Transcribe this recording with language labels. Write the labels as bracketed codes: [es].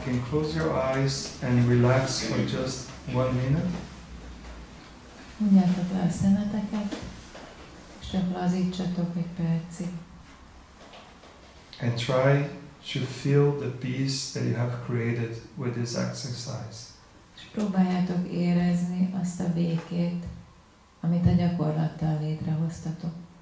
[en] Close your eyes and relax for just 1 minute. [hu] Mondjátok le a szemeteket, és csak lazítsatok egy percig. [en] And try to feel the peace that you have created with this exercise. [hu] És próbáljátok érezni azt a békét, amit a gyakorlattal létrehoztatok.